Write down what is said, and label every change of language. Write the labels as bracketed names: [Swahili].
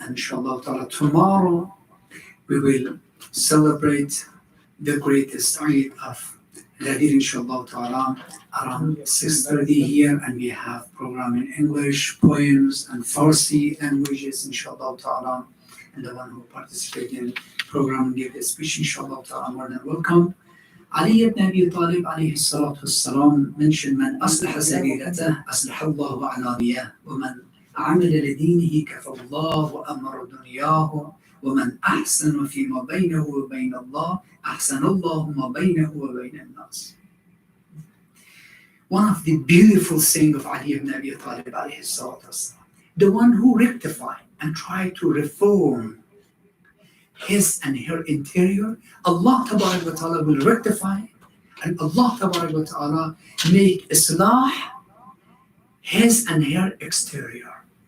[English] And inshallah ta'ala, tomorrow we will celebrate the greatest Eid of Ghadir, inshallah ta'ala, around 6:30 here. And we have program in English, poems, and Farsi languages, inshallah ta'ala. And the one who participated in program give a speech, inshallah ta'ala, more than welcome. [Arabic] Ali ibn Abi Talib alayhi salatu wassalam [English] mentioned, [Arabic] من أصلح سريرته أصلح الله علانية ومن عمل لدينه كفى الله أمر دنياه ومن أحسن فيما بينه وبين الله أحسن الله ما بينه وبين الناس. [English] One of the beautiful sayings of Ali ibn Abi Talib alayhi salatu wassalam, the one who rectified and tried to reform his and her interior, Allah Tabarak wa Ta'ala will rectify, and Allah Tabarak wa Ta'ala make islah his and her exterior.